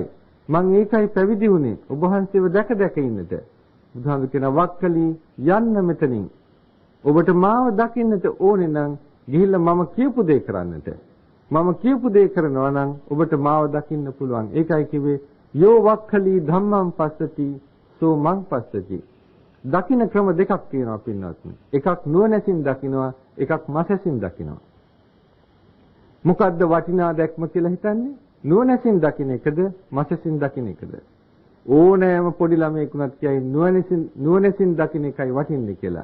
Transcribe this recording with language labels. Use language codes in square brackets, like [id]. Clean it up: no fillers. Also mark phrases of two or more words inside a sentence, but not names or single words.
[si] මං ඒකයි පැවිදි වුණේ. ඔබ වහන්සේව දැක දැක ඉන්නට. බුදුහාමුදුරුවෝ කියනවා වක්කලී යන්න මෙතනින්. ඔබට මාව දකින්නට ඕනේ නම් ගිහිල්ලා මම කියපු දේ කරන්නට. මම කියපු දේ කරනවා නම් ඔබට මාව දකින්න පුළුවන්. ඒකයි කිව්වේ [pi] යෝ වක්ඛලී ධම්මං පස්සති සෝ මං පස්සති. [si] දකින්න ක්‍රම දෙකක් තියෙනවා පින්වත්නි. එකක් නුවණැසින් දකින්නවා, එකක් මසැසින් දකින්නවා. මොකද්ද වටිනා දැක්ම කියලා හිතන්නේ? නුවණැසින් දකින්න එකද, මසැසින් දකින්න එකද? ඕනෑම පොඩි ළමයෙකුට කියයි නුවණැසින් දකින්න එකයි වටින්නේ කියලා.